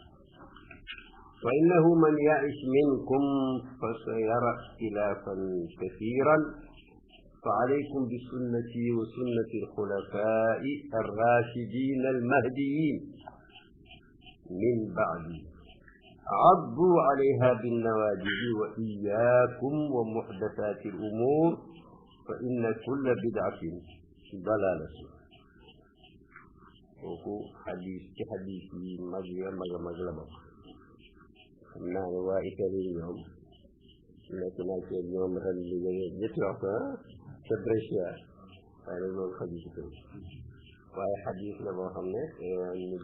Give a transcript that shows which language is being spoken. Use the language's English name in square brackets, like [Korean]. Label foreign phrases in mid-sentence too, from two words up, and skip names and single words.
[Arabic] وإنه من يعش منكم فسيرى اختلافا كثيرا فعليكم بسنتي وسنة الخلفاء الراشدين المهديين من بعدي عضوا عليها بالنواجذ وإياكم ومحدثات الأمور فإن كل بدعة ضلالة [Wolof] kooku xadis ci xadis yi mag ya mag a mag la bokk xam naa ne waa Italie ñoom nekk naa ci ñoom ren li ñetti waxtu ca Brescia waaye nag loolu xadis ko waaye xadis la boo xam ne nit